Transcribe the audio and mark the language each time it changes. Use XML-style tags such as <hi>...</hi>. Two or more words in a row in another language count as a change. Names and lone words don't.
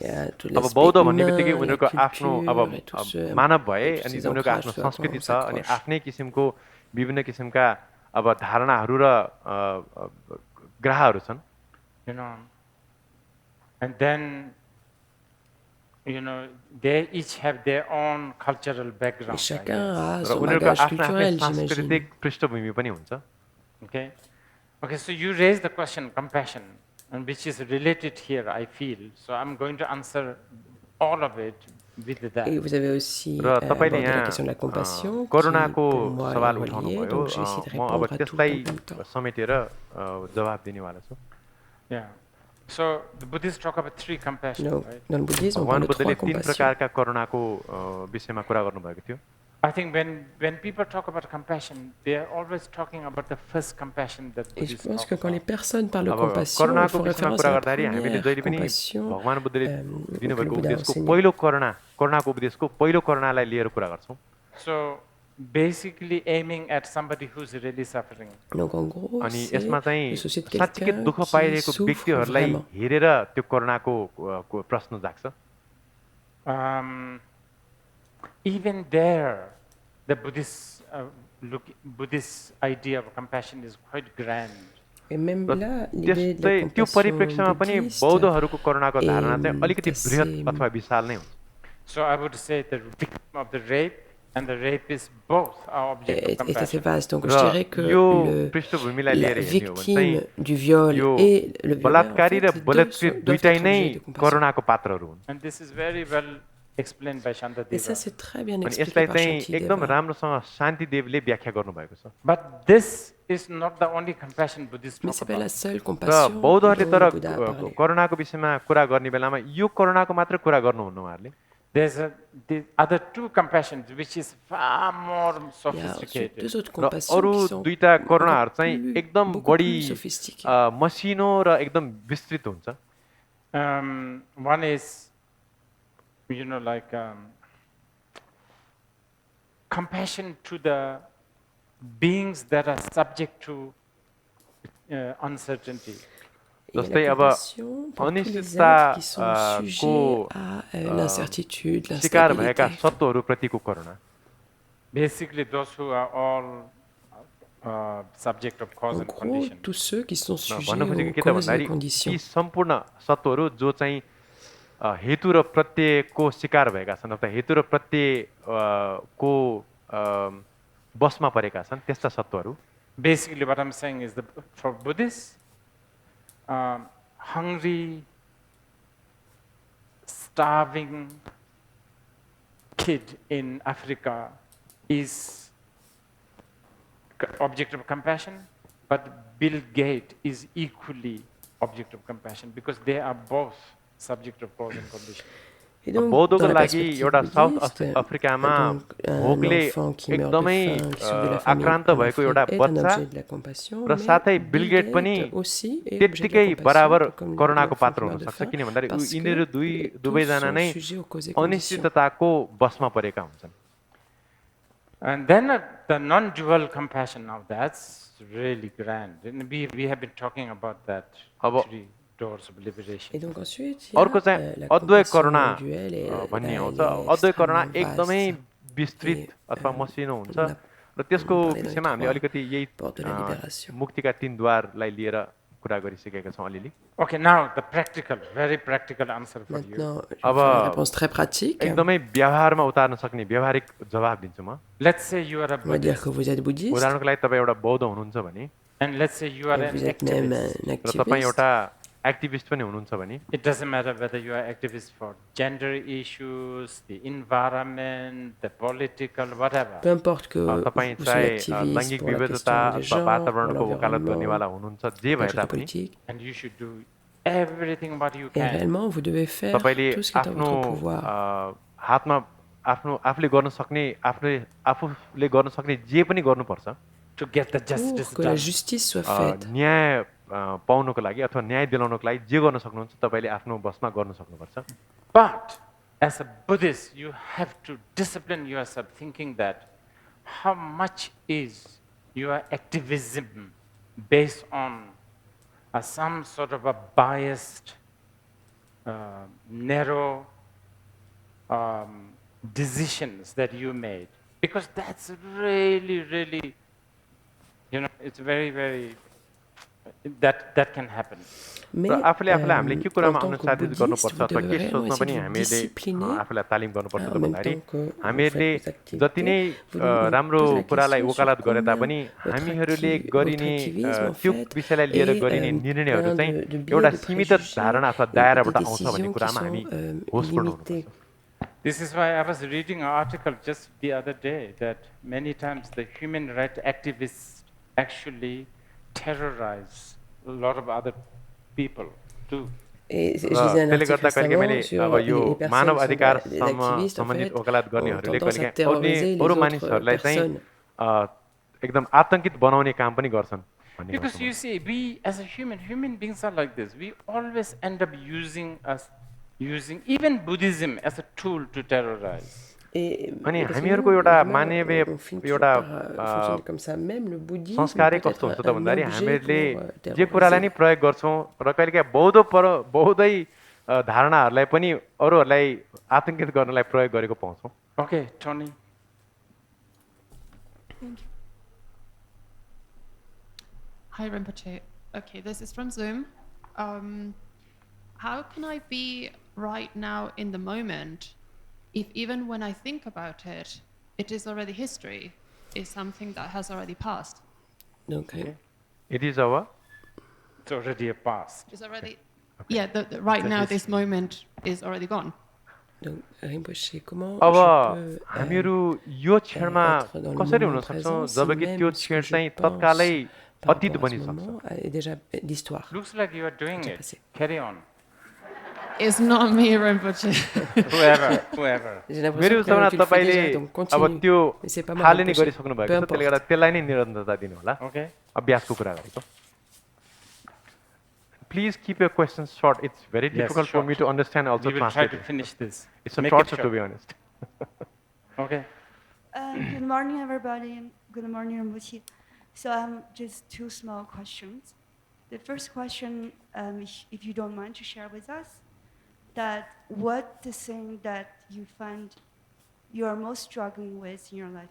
<ne>अब बौद्ध भन्ने बित्तिकै उनीहरूको आफ्नो अब मानव भए अनि उनीहरूको आफ्नो संस्कृति छ अनि आफ्नै किसिमको विभिन्न किसिमका अब धारणाहरू र ग्रहहरू छन्.</ne> <en>You know, and then they each have their own cultural background.</en> <ne>र उनीहरूको आफ्नो सांस्कृतिक पृष्ठभूमि पनि हुन्छ.</ne> <en>Okay, so you raised the question compassion. And which is related here, I feel. So I'm going to answer all of it with that.</en> <fr>Et vous avez aussi abordé la question de la compassion, qui pour moi est reliée, donc je vais essayer de répondre à tout en même temps.</fr> <en>Yeah. So the Buddhists talk about three compassion, right?</en> <fr>Dans le bouddhisme, on parle de trois compassions.</fr> <en>I think when people talk about compassion, they are always talking about the first compassion that Buddhists talk about.</en> <fr>Et je pense que quand les personnes parlent de compassion, ils font référence à la première compassion que le Bouddha a enseignée.</fr> <en>So basically aiming at somebody who's really suffering.</en> <fr>Donc en gros, c'est le souci de quelqu'un qui souffre vraiment.</fr> <en>Even there, the Buddhist idea of compassion is quite grand.</en> <fr>Et même là, l'idée de la compassion bouddhiste est</fr> <en>So I would say the victim of the rape and the rapist both are object of compassion.</en> <fr>Est assez vaste. Donc je dirais que la victime du viol et le violeur, en fait, les deux sont objets de compassion.</fr> <en>And this is very well explained by</en> <fr>Et ça,</fr> <en>Shantadeva.</en> <fr>c'est très bien</fr> <ne>अनि</ne> <fr>expliqué</fr> <ne>यसलाई</ne> <fr>par</fr> <ne>चाहिँ एकदम</ne> <fr>Shantideva.</fr> <ne>राम्रोसँग शान्तिदेवले व्याख्या गर्नुभएको छ</ne> <en>But this is not the only compassion Buddhists</en> <fr>Mais</fr> <en>talk</en> <fr>ce n'est pas la</fr> <en>about.</en> <fr>seule</fr> <ne>र</ne> <fr>compassion dont</fr> <ne>बौद्धहरूले तर</ne> <fr>le Bouddha a parlé.</fr> <ne>करुणाको विषयमा कुरा गर्ने बेलामा यो करुणाको मात्र कुरा गर्नुहुन्न उहाँहरूले</ne> <en>There's the other two compassions which is far more</en> <fr>Il y a ensuite</fr> <en>sophisticated.</en> <fr>deux autres</fr> <ne>र</ne> <fr>compassions</fr> <ne>अरू</ne> <fr>qui sont</fr> <ne>दुईटा</ne> <fr>encore</fr> <ne>करुणाहरू चाहिँ</ne> <fr>plus,</fr> <ne>एकदम</ne> <fr>beaucoup</fr> <ne>बढी</ne> <fr>plus sophistiquées.</fr> <ne>मसिनो र एकदम विस्तृत हुन्छ</ne> <en>One is, like compassion to the beings that are subject to uncertainty.</en> <fr>Il y a</fr> <ne>जस्तै</ne> <fr>la</fr> <ne>अब</ne> <fr>compassion pour tous les</fr> <ne>अनिश्चितता</ne> <fr>êtres qui sont</fr> <ne>को</ne> <fr>sujets à l'incertitude,</fr> <ne>शिकार भएका</ne> <fr>l'instabilité.</fr> <ne>सत्वहरूप्रतिको करुणा</ne> <en>Basically, those who are all subject of cause</en> <fr>En</fr> <en>and</en> <fr>gros,</fr> <en>condition.</en> <fr>tous ceux qui sont sujets</fr> <ne>भन्नु खोजेको</ne> <fr>aux</fr> <ne>के त</ne> <fr>causes et</fr> <ne>भन्दाखेरि</ne> <fr>conditions.</fr> <ne>ती सम्पूर्ण सत्वहरू जो चाहिँ हेतु र प्रत्ययको शिकार भएका छन् अथवा हेतु र प्रत्यय को बसमा परेका छन् त्यस्ता सत्वहरू</ne> <en>Basically, what I'm saying is that for Buddhists, hungry, starving kid in Africa is object of compassion, but Bill Gates is equally object of compassion because they are both subject of cause and condition.</en> <fr>Et donc,</fr> <ne>बौद्धको</ne> <fr>dans la</fr> <ne>लागि</ne> <fr>perspective</fr> <ne>एउटा साउथ</ne> <fr>bouddhiste,</fr> <ne>अफ्रिकामा</ne> <fr>donc, un</fr> <ne>भोकले</ne> <fr>enfant qui meurt de</fr> <ne>एकदमै</ne> <fr>faim, issu de la famille</fr> <ne>आक्रान्त</ne> <fr>en</fr> <ne>भएको</ne> <fr>Afrique</fr> <ne>एउटा</ne> <fr>est un</fr> <ne>बच्चा</ne> <fr>objet de la compassion,</fr> <ne>र साथै</ne> <fr>mais</fr> <ne>बिल</ne> <fr>Bill</fr> <ne>गेट पनि</ne> <fr>Gates aussi est objet de la</fr> <ne>त्यत्तिकै</ne> <fr>compassion,</fr> <ne>बराबर</ne> <fr>tout comme</fr> <ne>करुणाको</ne> <fr>l'enfant</fr> <ne>पात्र</ne> <fr>qui</fr> <ne>हुन</ne> <fr>meurt de</fr> <ne>सक्छ</ne> <fr>faim,</fr> <ne>किन भन्दाखेरि</ne> <fr>parce</fr> <ne>यिनीहरू</ne> <fr>que tous</fr> <ne>दुवैजना</ne> <fr>sont</fr> <ne>नै</ne> <fr>sujets aux causes et conditions.</fr> <ne>अनिश्चितताको बसमा परेका हुन्छन्</ne> <en>And then the non-dual compassion, now that's really grand. And we have been talking about that</en> <ne>अब</ne> <en>three doors of liberation.</en> <fr>Et donc ensuite, il y a</fr> <ne>अर्को चाहिँ</ne> <fr>la</fr> <ne>अद्वैत</ne> <fr>compassion</fr> <ne>करुणा</ne> <fr>non duel et là,</fr> <ne>भन्ने</ne> <fr>elle</fr> <ne>आउँछ</ne> <fr>est</fr> <ne>अद्वैत करुणा</ne> <fr>extrêmement</fr> <ne>एकदमै</ne> <fr>vaste.</fr> <ne>विस्तृत</ne> <fr>Et,</fr> <ne>अथवा मसिनो हुन्छ</ne> <fr>on a</fr> <ne>र त्यसको</ne> <fr>parlé dans les</fr> <ne>विषयमा हामीले</ne> <fr>trois</fr> <ne>अलिकति यही</ne> <fr>portes de la libération.</fr> <ne>मुक्तिका तीन द्वारलाई लिएर कुरा गरिसकेका छौँ अलिअलि</ne> <en>Okay, now the practical, very practical answer for you.</en> <fr>Maintenant, je</fr> <ne>अब</ne> <fr>vais faire une réponse très pratique.</fr> <ne>एकदमै व्यवहारमा उतार्न सक्ने व्यवहारिक जवाब दिन्छु म</ne> <en>Let's say you are a</en> <fr>On va dire</fr> <en>Buddhist,</en> <fr>que vous êtes bouddhiste,</fr> <ne>उदाहरणको लागि तपाईँ एउटा बौद्ध हुनुहुन्छ भने</ne> <en>and let's say you are</en> <fr>et</fr> <en>an</en> <fr>vous êtes même</fr> <en>activist.</en> <fr>un</fr> <ne>र तपाईँ</ne> <fr>activiste.</fr> <ne>एउटा एक्टिभिस्ट पनि हुनुहुन्छ भने</ne> <en>It doesn't matter whether you are activist for gender issues, the environment, the political, whatever.</en> <fr>Peu importe que</fr> <ne>तपाईँ</ne> <fr>vous soyez</fr> <ne>चाहे</ne> <fr>activiste</fr> <ne>लैङ्गिक</ne> <fr>pour la</fr> <ne>विविधता</ne> <fr>question des</fr> <ne>अथवा</ne> <fr>genres, pour</fr> <ne>वातावरणको वकालत गर्नेवाला</ne> <fr>l'environnement,</fr> <ne>हुनुहुन्छ जे</ne> <fr>pour</fr> <ne>भए</ne> <fr>la chose</fr> <ne>तापनि</ne> <fr>politique.</fr> <en>And you should do everything what you</en> <fr>Et</fr> <en>can.</en> <fr>réellement, vous devez faire</fr> <ne>तपाईँले</ne> <fr>tout ce qui est en</fr> <ne>आफ्नो</ne> <fr>votre pouvoir.</fr> <ne>हातमा आफूले गर्न सक्ने आफूले गर्न सक्ने जे पनि गर्नुपर्छ</ne> <en>To get the justice</en> <fr>Pour que la</fr> <en>done.</en> <fr>justice soit faite.</fr> <ne>न्याय पाउनको लागि अथवा न्याय दिलाउनको लागि जे गर्न सक्नुहुन्छ तपाईँले आफ्नो बसमा गर्न सक्नुपर्छ</ne> <en>But as a Buddhist, you have to discipline yourself thinking that how much is your activism based on some sort of a biased, narrow decisions that you made. Because that's really, really, it's very, very, that can happen.</en> <fr>Mais</fr> <ne>र आफूले आफूलाई हामीले के</ne> <fr>en</fr> <ne>कुरामा</ne> <fr>tant que</fr> <ne>अनुसारित</ne> <fr>bouddhiste,</fr> <ne>गर्नुपर्छ</ne> <fr>vous</fr> <ne>अथवा के</ne> <fr>devez</fr> <ne>सोचमा</ne> <fr>essayer</fr> <ne>पनि</ne> <fr>de vous</fr> <ne>हामीले</ne> <fr>discipliner</fr> <ne>आफूलाई तालिम गर्नुपर्छ त</ne> <fr>en même</fr> <ne>भन्दाखेरि</ne> <fr>temps que vous</fr> <ne>हामीले</ne> <fr>faites vos activités.</fr> <ne>जति नै</ne> <fr>Vous demandez</fr> <ne>राम्रो</ne> <fr>toute la</fr> <ne>कुरालाई</ne> <fr>question</fr> <ne>वकालत</ne> <fr>sur</fr> <ne>गरे</ne> <fr>combien</fr> <ne>तापनि</ne> <fr>votre</fr> <ne>हामीहरूले</ne> <fr>activisme,</fr> <ne>गरिने</ne> <fr>en</fr> <ne>त्यो</ne> <fr>fait,</fr> <ne>विषयलाई लिएर</ne> <fr>est</fr> <ne>गरिने निर्णयहरू</ne> <fr>plein</fr> <ne>चाहिँ</ne> <fr>de biais,</fr> <ne>एउटा</ne> <fr>de</fr> <ne>सीमित</ne> <fr>préjugés</fr> <ne>धारणा अथवा</ne> <fr>et</fr> <ne>दायराबाट</ne> <fr>des</fr> <ne>आउँछ भन्ने</ne> <fr>décisions qui</fr> <ne>कुरामा</ne> <fr>sont</fr> <ne>हामी होसपूर्ण</ne> <fr>limitées.</fr> <ne>हुनुपर्छ</ne> <en>This is why I was reading an article just the other day that many times the human rights activists actually terrorize a lot of other people too.</en> <fr>Et je lisais un</fr> <ne>त्यसले</ne> <fr>article</fr> <ne>गर्दा कहिले मैले</ne> <fr>récemment sur</fr> <ne>अब यो</ne> <fr>les personnes</fr> <ne>मानव</ne> <fr>qui sont</fr> <ne>अधिकारसँग</ne> <fr>des activistes, en</fr> <ne>सम्बन्धित</ne> <fr>fait,</fr> <ne>वकालत</ne> <fr>ont</fr> <ne>गर्नेहरूले</ne> <fr>tendance à</fr> <ne>कहिले</ne> <fr>terroriser les</fr> <ne>अरू</ne> <fr>autres</fr> <ne>मानिसहरूलाई चाहिँ</ne> <fr>personnes.</fr> <ne>एकदम आतंकित बनाउने काम पनि गर्छन् भन्ने</ne> <en>Because</en> <ne>गर्छु म।</ne> <en>you see, we as a human beings are like this. We always end up using even Buddhism as a tool to terrorize.</en> <fr>Et</fr> <ne>अनि</ne> <fr>parce que</fr> <ne>हामीहरूको</ne> <fr>nous,</fr> <ne>एउटा</ne> <fr>les humains,</fr> <ne>मानवीय</ne> <fr>on finit toujours</fr> <ne>एउटा</ne> <fr>par fonctionner comme ça. Même le bouddhisme</fr> <ne>संस्कारै</ne> <fr>peut</fr> <ne>कस्तो हुन्छ</ne> <fr>être</fr> <ne>त</ne> <fr>un</fr> <ne>भन्दाखेरि</ne> <fr>objet</fr> <ne>हामीले</ne> <fr>pour</fr> <ne>जे कुरालाई नि</ne> <fr>terroriser.</fr> <ne>प्रयोग गर्छौँ र कहिलेकाहीँ बौद्धै धारणाहरूलाई पनि अरूहरूलाई आतंकित गर्नलाई प्रयोग गरेको पाउँछौँ</ne> <en>Okay, Tony. Thank you. Hi, Rinpoche. Okay, this is from Zoom. How can I be right now in the moment if even when I think about it, it is already history, is something that has already passed?</en> <fr>Donc,</fr> <en>It is our It's already a past. It's already, yeah, right now this moment is already gone.</en> <fr>Donc, Rinpoche, comment</fr> <ne>अब</ne> <fr>je peux</fr> <ne>हामीहरू यो क्षणमा</ne> <fr>être dans le</fr> <ne>कसरी</ne> <fr>moment</fr> <ne>हुन सक्छौँ</ne> <fr>présent si</fr> <ne>जबकि त्यो</ne> <fr>même ce</fr> <ne>क्षण</ne> <fr>que je</fr> <ne>चाहिँ</ne> <fr>pense</fr> <ne>तत्कालै</ne> <fr>par</fr> <ne>अतीत</ne> <fr>rapport à ce</fr> <ne>बनिसक्छ</ne> <fr>moment est déjà l'histoire.</fr> <en>Looks like you are doing</en> <fr>Déjà</fr> <en>it.</en> <fr>passé.</fr> <en>Carry on. It's not me, Rinpoche. Whoever.</en> <fr>J'ai</fr> <ne>मेरो</ne> <fr>l'impression</fr> <ne>विचारमा</ne> <fr>que tu le fais</fr> <ne>तपाईँले</ne> <fr>déjà, donc</fr> <ne>अब</ne> <fr>continue.</fr> <ne>त्यो</ne> <fr>Mais c'est pas moi,</fr> <ne>थाले नै</ne> <fr>Rinpoche.</fr> <ne>गरिसक्नु</ne> <fr>Peu</fr> <ne>भएको छ त्यसले गर्दा</ne> <fr>importe.</fr> <ne>त्यसलाई नै निरन्तरता दिनु होला</ne> <en>Okay.</en> <ne>अभ्यासको कुरा गरेको</ne> <en>Please keep your questions short. It's very difficult for short. me to understand also We will try translate to it. finish this. It's a Make it torture to short. be honest. Okay. Good morning, everybody, and good morning, Rinpoche. So just two small questions. The first question, if you don't mind to share with us, that what the thing that you find you are most struggling with in your life.</en>